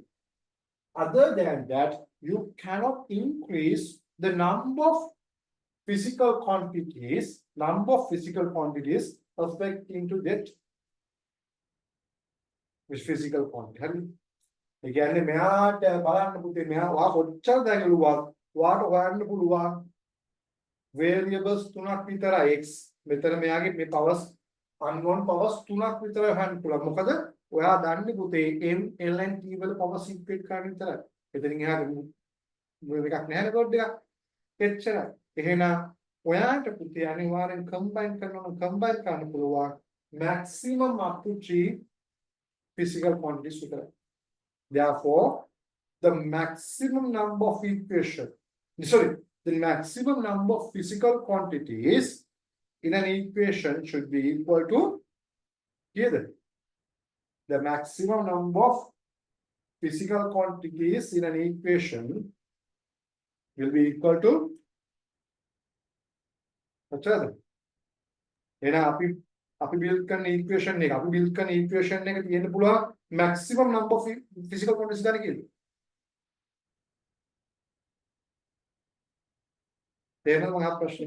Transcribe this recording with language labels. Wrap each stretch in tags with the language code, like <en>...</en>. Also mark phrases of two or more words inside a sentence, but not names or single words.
<en>Other than that, you cannot increase the number of physical quantities affecting to that which physical quantity. Again,</en> <si>මෙයාට බලන්න පුතේ මෙයා වා කොච්චර දැඟලුවා වාට හොයන්න පුළුවන් variables 3ක් විතරයි x මෙතන මෙයාගේ මේ</si> <en>powers unknown powers</en> <si>3ක් විතරයි හොයන්න පුළුවන් මොකද ඔයා දන්නේ පුතේ</si> <en>m l and t</en> <si>වල powers equate කරන්න විතරයි එතනින් එහාට මේකක් නැහැ කෝඩ් එකක් එච්චරයි එහෙනම් ඔයාට පුතේ අනිවාර්යෙන් combine කරන්න පුළුවන්</si> <en>maximum up to 3 physical quantities</en> <si>විතරයි.</si> <en>Therefore, the maximum number of the maximum number of physical quantities in an equation should be equal to either the maximum number of physical quantities in an equation will be equal to what's</en> <si>අපි build කරන equation එක අපි build කරන equation එක තියෙන්න පුළුවන්</si> <en>maximum number of physical quantities</en> <si>ගන්න කියලා. තේරෙනවද මම අහපු ප්‍රශ්නේ?</si>